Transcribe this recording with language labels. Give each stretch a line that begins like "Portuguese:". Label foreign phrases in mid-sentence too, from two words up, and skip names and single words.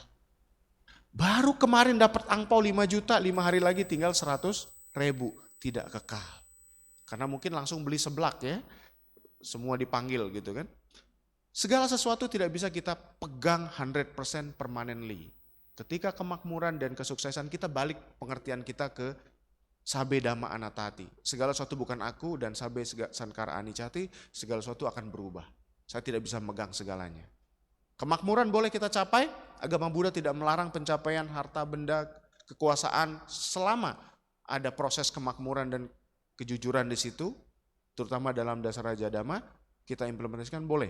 Indonesian: Baru kemarin dapat angpau 5 juta, 5 hari lagi tinggal 100 ribu. Tidak kekal. Karena mungkin langsung beli seblak ya, semua dipanggil gitu kan. Segala sesuatu tidak bisa kita pegang 100% permanently. Ketika kemakmuran dan kesuksesan kita balik pengertian kita ke
Pali: sabe dhamma anattati.
Indonesian: Segala sesuatu bukan aku dan
Pali: sabe sankara anicca,
Indonesian: segala sesuatu akan berubah. Saya tidak bisa megang segalanya. Kemakmuran boleh kita capai, agama Buddha tidak melarang pencapaian harta benda, kekuasaan selama ada proses kemakmuran dan kejujuran di situ, terutama dalam dasar Raja Dhamma, kita implementasikan boleh.